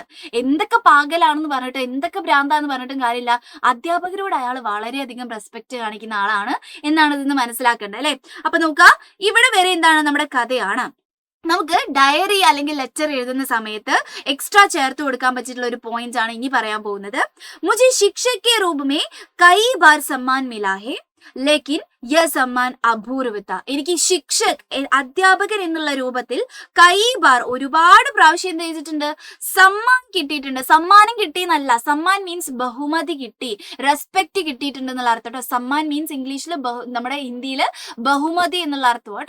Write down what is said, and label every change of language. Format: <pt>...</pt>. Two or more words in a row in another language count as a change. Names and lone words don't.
<ml>എന്തൊക്കെ പാകലാണെന്ന് പറഞ്ഞിട്ട്, എന്തൊക്കെ ഭ്രാന്താന്ന് പറഞ്ഞിട്ടും കാര്യമില്ല, അധ്യാപകരോട് അയാൾ വളരെയധികം റെസ്പെക്ട് കാണിക്കുന്ന ആളാണ് എന്നാണ് ഇതിന്ന് മനസ്സിലാക്കേണ്ടത് അല്ലെ. അപ്പൊ നോക്കാം, ഇവിടെ വരെ എന്താണ് നമ്മുടെ കഥയാണ്. നമുക്ക് ഡയറി അല്ലെങ്കിൽ ലെറ്റർ എഴുതുന്ന സമയത്ത് എക്സ്ട്രാ ചേർത്ത് കൊടുക്കാൻ പറ്റിയിട്ടുള്ള ഒരു പോയിന്റ് ആണ് ഇനി പറയാൻ പോകുന്നത്.</ml> <hi>മുझे शिक्षक के रूप में कई बार सम्मान मिला है, लेकिन यह सम्मान അപൂർവത.</hi> <ml>എനിക്ക് ശിക്ഷക്, അധ്യാപകൻ എന്നുള്ള രൂപത്തിൽ</ml> <hi>कई बार,</hi> <ml>ഒരുപാട് പ്രാവശ്യം എന്ത് ചെയ്തിട്ടുണ്ട്, സമ്മാൻ കിട്ടിയിട്ടുണ്ട്. സമ്മാനം കിട്ടിയെന്നല്ല, സമ്മാൻ മീൻസ് ബഹുമതി കിട്ടി, റെസ്പെക്ട് കിട്ടിയിട്ടുണ്ട് എന്നുള്ള അർത്ഥം കേട്ടോ. സമ്മാൻ മീൻസ് ഇംഗ്ലീഷിൽ, നമ്മുടെ ഹിന്ദിയിൽ ബഹുമതി എന്നുള്ള അർത്ഥം കേട്ടോ.</ml>